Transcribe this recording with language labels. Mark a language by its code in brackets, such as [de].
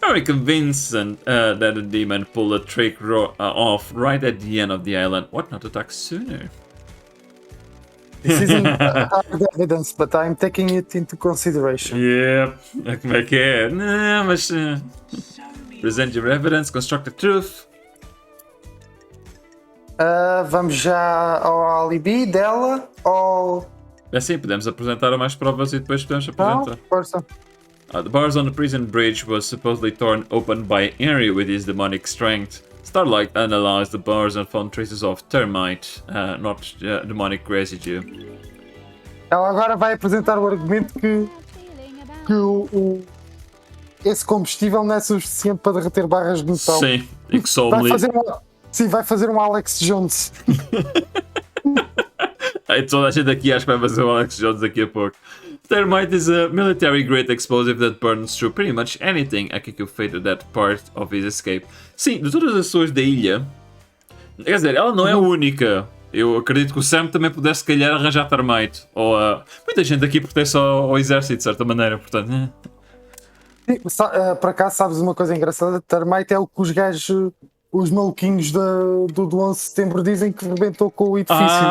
[en] Very convincing that the demon pulled a trick off right at the end of the island. What not attack sooner? This isn't hard evidence, but I'm taking it into consideration. [pt] Yeah, como é que é? Não, mas... [en] present your evidence, construct the truth. [pt] Vamos já ao alibi dela ou. É assim, podemos apresentar mais provas e depois podemos Não? apresentar. Força. [en] The bars on the prison bridge was supposedly torn open by Henry with his demonic strength. Starlight analyzed the bars and found traces of termite, not demonic residue. [pt] Ela agora vai apresentar o argumento que esse combustível não é suficiente para derreter barras de metal. Sim, e que só Vai me fazer sim, vai fazer um Alex Jones. toda a gente aqui acho que vai fazer o Alex Jones daqui a pouco. [en] Termite is a military grade explosive that burns through pretty much anything. Akiko fated that part of his escape. [pt] Sim, de todas as pessoas da ilha, quer dizer, ela não é a única. Eu acredito que o Sam também pudesse, se calhar, arranjar termite. Ou muita gente aqui pertence ao exército, de certa maneira, portanto. Por acaso, sabes uma coisa engraçada? Termite é o que os gajos, os maluquinhos do 11 de setembro dizem que rebentou com o edifício.